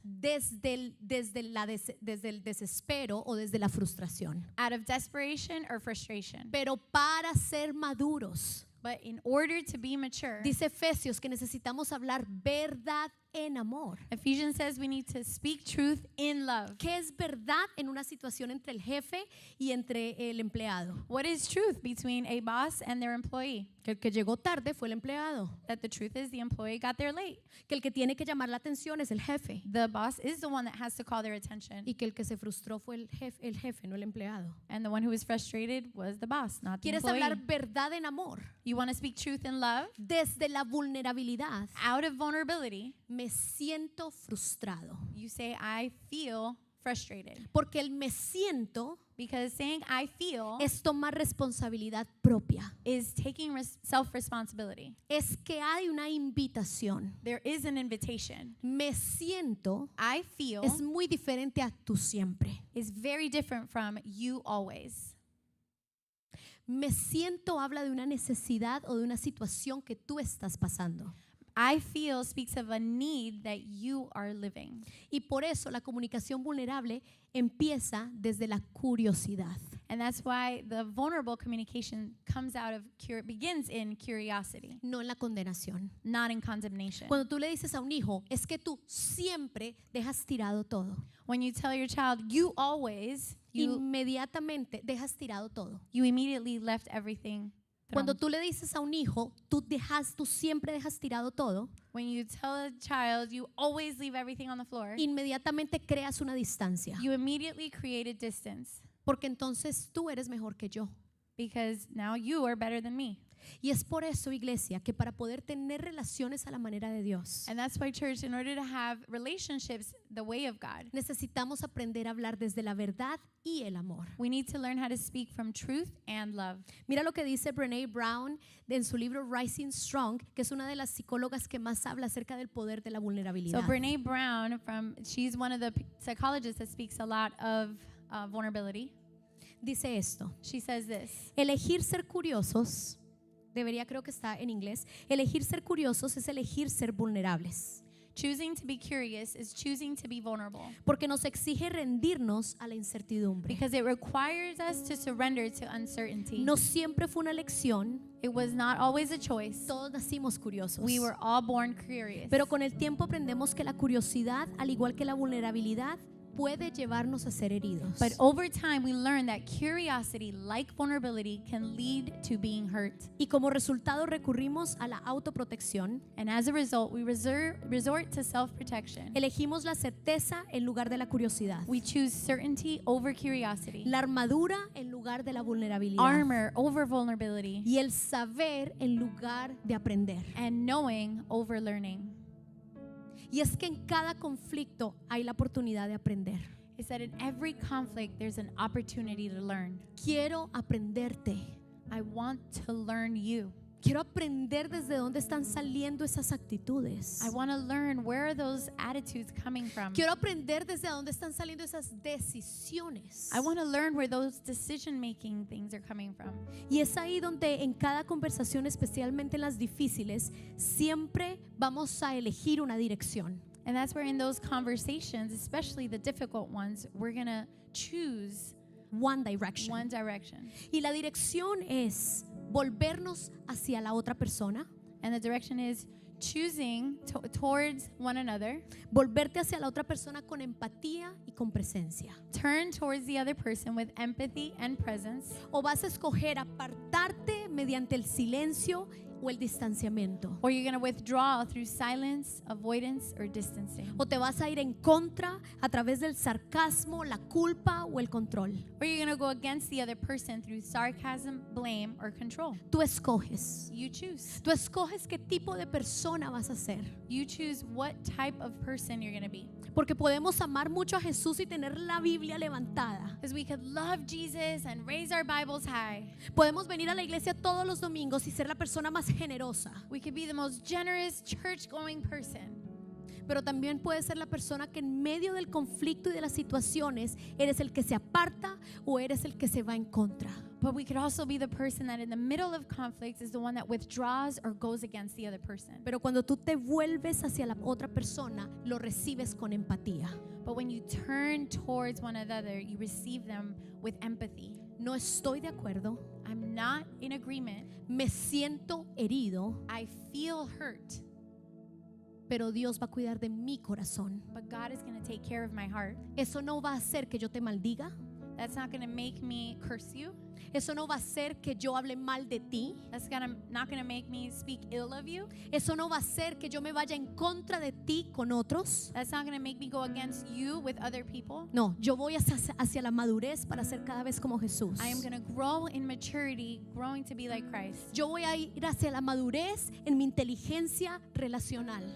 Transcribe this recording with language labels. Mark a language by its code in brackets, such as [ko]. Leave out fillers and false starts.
[es] desde el desespero o desde la frustración. [en] out of desperation or frustration. [es] Pero para ser maduros, [en] But in order to be mature, [es] dice Efesios que necesitamos hablar verdad en amor. [en] Ephesians says we need to speak truth in love. [es] ¿Qué es verdad en una situación entre el jefe y entre el empleado? [en] What is truth between a boss and their employee? [es] Que el que llegó tarde fue el empleado. [en] That the truth is the employee got there late. [es] Que el que tiene que llamar la atención es el jefe. [en] The boss is the one that has to call their attention. [es] Y que el que se frustró fue el jefe, no el empleado. [en] And the one who was frustrated was the boss, not the [es] ¿Quieres [en] employee. [es] hablar verdad en amor? [en] You want to speak truth in love? [es] Desde la vulnerabilidad, [en] Out of vulnerability, [es] me siento frustrado. [en] you say, I feel frustrated. [es] Porque el me siento [en] Because saying I feel [es] es tomar responsabilidad propia. [en] is taking self-responsibility. [es] Es que hay una invitación. [en] There is an invitation. [es] Me siento [en] I feel [es] es muy diferente a tú siempre. [en] is very different from you always. [es] Me siento habla de una necesidad o de una situación que tú estás pasando. [en] I feel speaks of a need that you are living. [es] Y por eso la comunicación vulnerable empieza desde la curiosidad. [en] And that's why the vulnerable communication comes out of begins in curiosity, [es] No en la condenación. [en] not in condemnation. [es] Cuando tú le dices a un hijo, es que tú siempre dejas tirado todo. [en] When you tell your child you always, [es] Inmediatamente dejas tirado todo. [en] you immediately left everything. [es] Cuando tú le dices a un hijo, tú siempre dejas tirado todo, [en] When you tell a child you always leave everything on the floor, [es] inmediatamente creas una distancia. [en] you immediately create a distance [es] Porque entonces tú eres mejor que yo. [en] because now you are better than me. [es] Y es por eso, iglesia, que para poder tener relaciones a la manera de Dios, [en] And that's why, church, in order to have relationships the way of God, [es] necesitamos aprender a hablar desde la verdad y el amor. [en] we need to learn how to speak from truth and love. [es] Mira lo que dice Brené Brown en su libro Rising Strong, que es una de las psicólogas que más habla acerca del poder de la vulnerabilidad. [en] So Brene Brown, she's one of the psychologists that speaks a lot of vulnerability. [es] Dice esto: [en] She says this: [es] elegir ser curiosos, creo que está en inglés, elegir ser curiosos es elegir ser vulnerables. [en] choosing to be curious is choosing to be vulnerable [es] Porque nos exige rendirnos a la incertidumbre. [en] because it requires us to surrender to uncertainty. [es] No siempre fue una elección, [en] It was not always a choice. [es] todos nacimos curiosos. [en] We were all born curious. [es] Pero con el tiempo aprendemos que la curiosidad, al igual que la vulnerabilidad, puede llevarnos a ser heridos. [en] But over time, we learn that curiosity, like vulnerability, can lead to being hurt. [es] Y como resultado recurrimos a la autoprotección. [en] And as a result, we resort to self-protection. [es] Elegimos la certeza en lugar de la curiosidad. [en] We choose certainty over curiosity, [es] La armadura en lugar de la vulnerabilidad. [en] armor over vulnerability, [es] Y el saber en lugar de aprender. [en] and knowing over learning. [es] Y es que en cada conflicto hay la oportunidad de aprender. [en] It's that in every conflict, there's an opportunity to learn. [es] Quiero aprenderte. [en] I want to learn you. [es] Quiero aprender desde dónde están saliendo esas actitudes. [en] I want to learn where are those attitudes coming from. [es] Quiero aprender desde dónde están saliendo esas decisiones. [en] I want to learn where those decision-making things are coming from. [es] Y es ahí donde en cada conversación, especialmente en las difíciles, siempre vamos a elegir una dirección. [en] And that's where in those conversations, especially the difficult ones, we're going to choose One direction. one direction. [es] Y la dirección es volvernos hacia la otra persona, [en] And the direction is choosing towards one another. [es] volverte hacia la otra persona con empatía y con presencia. [en] Turn towards the other person with empathy and presence. [es] O vas a escoger apartarte mediante el silencio o el distanciamiento. [en] Or you're going to withdraw through silence, avoidance, or distancing. [es] O te vas a ir en contra a través del sarcasmo, la culpa o el control. [en] Or you're going to go against the other person through sarcasm, blame, or control. [es] Tú escoges. [en] You choose. [es] Tú escoges qué tipo de persona vas a ser. [en] You choose what type of person you're going to be. [es] Porque podemos amar mucho a Jesús y tener la Biblia levantada. [en] Because we could love Jesus and raise our Bibles high. [es] Podemos venir a la iglesia todos los domingos y ser la persona más generosa. [en] We could be the most generous, church-going person. [es] Pero también puedes ser la persona que en medio del conflicto y de las situaciones eres el que se aparta o eres el que se va en contra. [en] But we could also be the person that in the middle of conflicts is the one that withdraws or goes against the other person. [es] Pero cuando tú te vuelves hacia la otra persona, lo recibes con empatía. [en] But when you turn towards one another, you receive them with empathy. [es] No estoy de acuerdo, [en] I'm not in agreement. [es] me siento herido, [en] I feel hurt. [es] pero Dios va a cuidar de mi corazón. [en] But God is going to take care of my heart. [es] Eso no va a hacer que yo te maldiga. [en] That's not going to make me curse you. [es] Eso no va a hacer que yo hable mal de ti. [en] That's not going to make me speak ill of you. [es] Eso no va a hacer que yo me vaya en contra de ti con otros. [en] That's not going to make me go against you with other people. [es] No, yo voy hacia la madurez para ser cada vez como Jesús. [en] I am going to grow in maturity, growing to be like Christ. [es] Yo voy a ir hacia la madurez en mi inteligencia relacional.